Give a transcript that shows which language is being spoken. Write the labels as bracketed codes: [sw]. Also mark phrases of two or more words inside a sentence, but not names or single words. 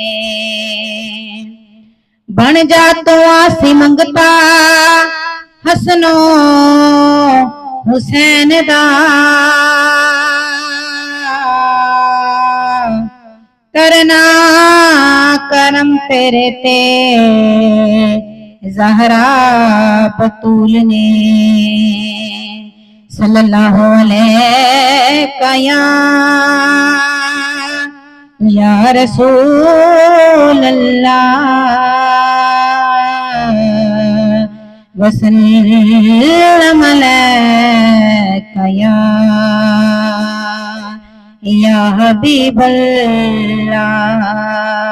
[pa] ਬਨ ਜਾ ਤੋ ਆਸੀ ਮੰਗਤਾ ਹਸਨੋ ਹੁਸੈਨ ਦਾ, ਕਰਨਾ ਕਰਮ ਤੇਰੇ ਤੇ ਜ਼ਹਰਾ ਬਤੂਲ ਨੇ। [ar] صلى الله عليك يا رسول الله وسلم عليك يا حبيب الله.